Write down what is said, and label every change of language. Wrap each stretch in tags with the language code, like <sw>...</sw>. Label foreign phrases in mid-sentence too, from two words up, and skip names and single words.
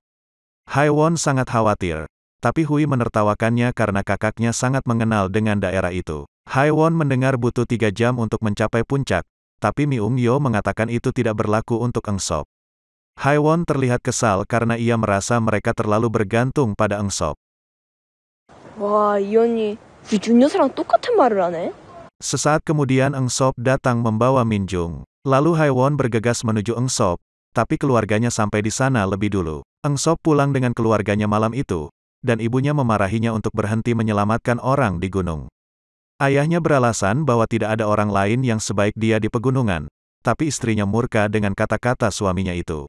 <id>Haewon sangat khawatir. Tapi Hui menertawakannya karena kakaknya sangat mengenal dengan daerah itu. Haewon mendengar butuh 3 jam untuk mencapai puncak, tapi Myung Yo mengatakan itu tidak berlaku untuk Eng Sop. Haewon terlihat kesal karena ia merasa mereka terlalu bergantung pada Eng Sop.</id> <ko>와, 이 언니 미준 여사랑 똑같은 말을 하네.</ko> <id>Sesaat kemudian Eng Sop datang membawa Min Jung. Lalu Haewon bergegas menuju Eng Sop, tapi keluarganya sampai di sana lebih dulu. Eng Sop pulang dengan keluarganya malam itu, dan ibunya memarahinya untuk berhenti menyelamatkan orang di gunung. Ayahnya beralasan bahwa tidak ada orang lain yang sebaik dia di pegunungan, tapi istrinya murka dengan kata-kata suaminya itu.</id>